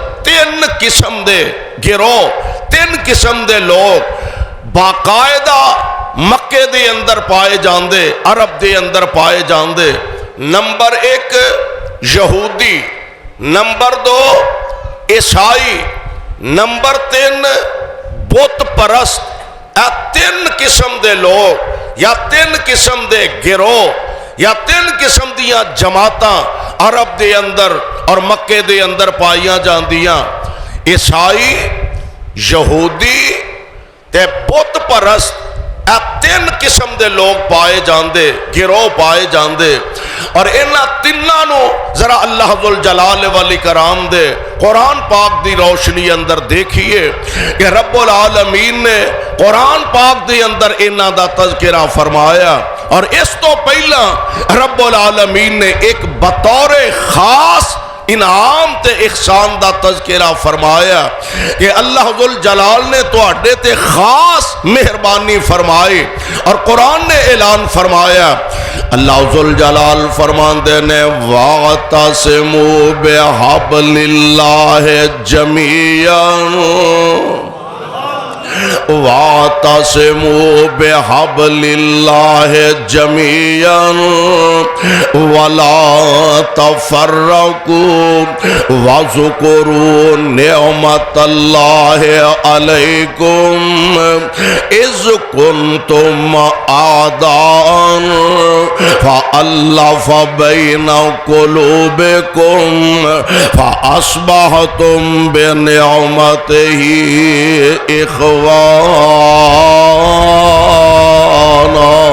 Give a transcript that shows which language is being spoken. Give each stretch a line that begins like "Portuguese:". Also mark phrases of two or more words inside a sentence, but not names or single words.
Punjabi: 3 قسم دے گروہ، 3 قسم دے لوگ باقاعدہ مکے دے اندر پائے جاندے، عرب دے اندر پائے جاندے۔ نمبر 1 یہودی، نمبر 2 عیسائی، نمبر 3 بت پرست۔ اے 3 قسم دے لوگ یا 3 قسم دے گروہ یا 3 قسم دیاں جماعتاں عرب دے اندر اور مکے دے اندر پائیاں جاندیاں، عیسائی، یہودی تے بت پرست۔ اے 3 قسم دے لوگ پائے جاندے، گروہ پائے جاندے، اور انہاں تیناں نو ذرا اللہ ذوالجلال والاکرام دے قرآن پاک دی روشنی اندر دیکھیے کہ رب العالمین نے قرآن پاک دی اندر انہاں دا تذکرہ فرمایا، اور اس تو پہلا رب العالمین نے ایک بطور خاص انعام تے احسان دا تذکرہ فرمایا کہ اللہ ذوالجلال نے تواڈے تے خاص مہربانی فرمائی، اور قرآن نے اعلان فرمایا، اللہ ذوالجلال فرماندے نے
Arabic: وَاعْتَصِمُوا بِحَبْلِ اللَّهِ جَمِيعًا وَاعْتَصِمُوا بِحَبْلِ اللَّهِ جَمِيعًا وَلَا تَفَرَّقُوا وَاذْكُرُوا نِعْمَةَ اللَّهِ عَلَيْكُمْ إِذْ كُنْتُمْ أَعْدَاءً فَأَلَّفَ بَيْنَ قُلُوبِكُمْ فَأَصْبَحْتُمْ بِنِعْمَتِهِ إخوانا